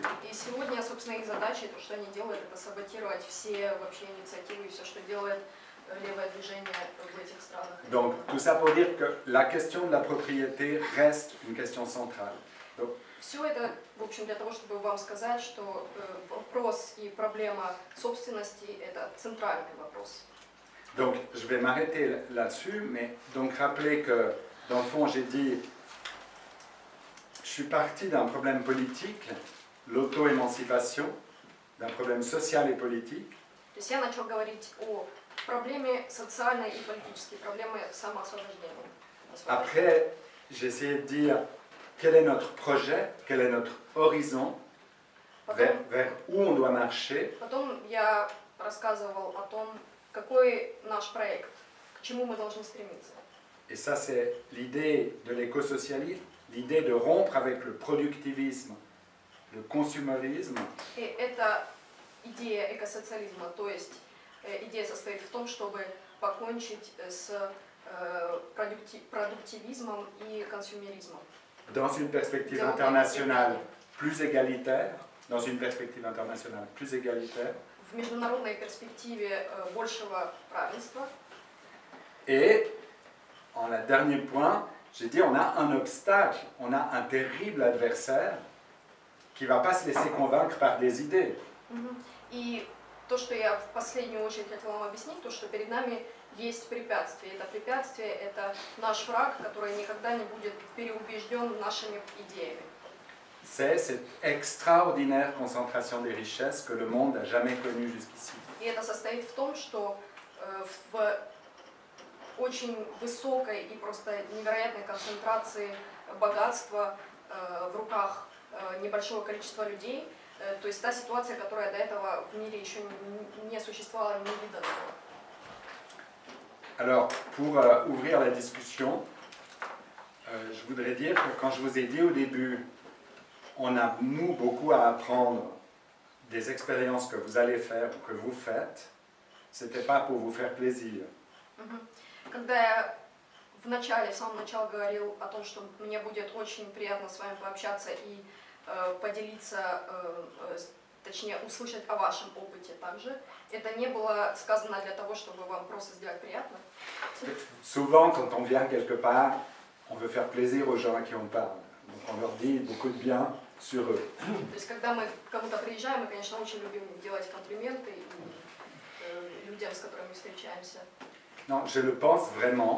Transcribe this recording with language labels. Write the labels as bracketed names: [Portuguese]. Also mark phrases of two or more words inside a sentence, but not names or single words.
[Russian] И сегодня, собственно, их задача, то, что они делают, это саботировать все вообще инициативы и все, что делает левое движение в этих странах. [French] Donc, tout ça pour dire que la question de la propriété reste une question centrale. Donc, [Russian] все это, в общем, для того, чтобы вам сказать, что вопрос и проблема собственности – это центральный вопрос. [French] Donc, je vais m'arrêter là-dessus, mais donc rappeler que, dans le fond, j'ai dit, je suis parti d'un problème politique, l'auto-émancipation, d'un problème social et politique. [Russian] То есть я начал говорить о проблеме социальной и политической, проблемы самоосвобождения. [French] Après, j'ai essayé de dire quel est notre projet, quel est notre horizon, vers où on doit marcher. [Russian] Потом я рассказывал о том, какой наш проект, к чему мы должны стремиться. [French] Et ça, c'est l'idée de l'écosocialisme, l'idée de rompre avec le productivisme, le consumérisme. [Russian] И это идея экосоциализма, то есть идея состоит в том, чтобы покончить с продуктивизмом и консюмеризмом. [French] Dans une perspective internationale plus égalitaire, dans une perspective internationale plus égalitaire. [Russian] В международной перспективе большего равенства. [French] Et en un dernier point, j'ai dit on a un obstacle, on a un terrible adversaire qui ne va pas se laisser convaincre par des idées. [Russian] И то, что я в последнюю очередь хотела вам объяснить, то, что перед нами есть препятствие. Это препятствие, это наш враг, который никогда не будет переубежден нашими идеями. [French] C'est cette extraordinaire concentration des richesses que le monde n'a jamais connue jusqu'ici. [Russian] И это состоит в том, что в очень высокой и просто невероятной концентрации богатства в руках небольшого количества людей, то есть та ситуация, которая до этого в мире еще не существовала, не видана. [French] Alors, pour ouvrir la discussion, je voudrais dire que quand je vous ai dit au début, on a, nous, beaucoup à apprendre des expériences que vous allez faire ou que vous faites, ce n'était pas pour vous faire plaisir. [Russian] Когда я в самом начале говорил о том, что мне будет очень приятно с вами пообщаться и поделиться, точнее услышать о вашем опыте также, это не было сказано для того, чтобы вам просто сделать приятно. [French] Souvent, quand on vient quelque part, on veut faire plaisir aux gens à qui on parle. Donc on leur dit beaucoup de bien sur eux. [Russian] То есть, когда мы к кому-то приезжаем, мы, конечно, очень любим делать комплименты людям, с которыми встречаемся. [French] Non, je le pense vraiment.